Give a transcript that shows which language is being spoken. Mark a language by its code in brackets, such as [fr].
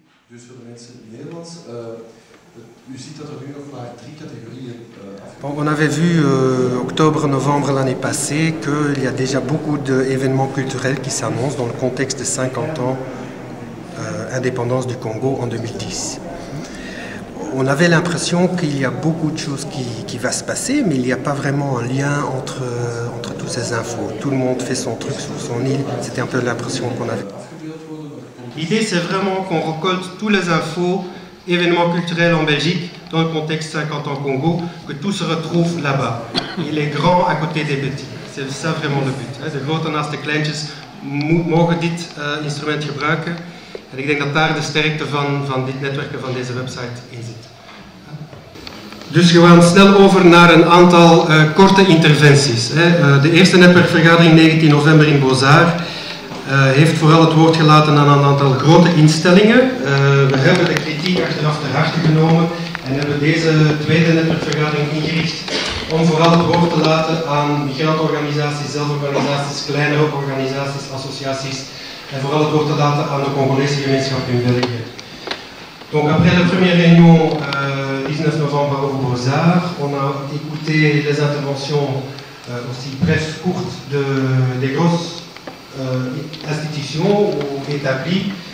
[nl] Dus voor de mensen Nederlands, u ziet dat er nu nog maar 3 categorieën [fr] Bon, on avait vu octobre-novembre l'année passée qu'il y a déjà beaucoup d'événements culturels qui s'annoncent dans le contexte de 50 ans indépendance du Congo en 2010. On avait l'impression qu'il y a beaucoup de choses qui va se passer, mais il n'y a pas vraiment un lien entre toutes ces infos. Tout le monde fait son truc sur son île, c'était un peu l'impression qu'on avait. L'idée, c'est vraiment qu'on récolte tous les infos, événements culturels en Belgique, dans le contexte 50 ans Congo, que tout se retrouve là-bas. Et les grands à côté des petits. C'est ça vraiment le but. [nl] De grote naast de kleintjes mogen dit instrument gebruiken. En ik denk dat daar de sterkte van dit netwerk en van deze website in zit. Dus we gaan snel over naar een aantal korte interventies. De eerste netwerkvergadering 19 november in Beaux-Arts heeft vooral het woord gelaten aan een aantal grote instellingen. We hebben de kritiek achteraf ter harte genomen en hebben deze tweede netwerkvergadering ingericht om vooral het woord te laten aan migrantorganisaties, zelforganisaties, kleinere organisaties, associaties en vooral het woord te laten aan de Congolese gemeenschap in België. [fr] Donc après la première réunion 19 novembre au Beaux-Arts, on a écouté les interventions aussi brèves, courtes des grosses institutions ou établies.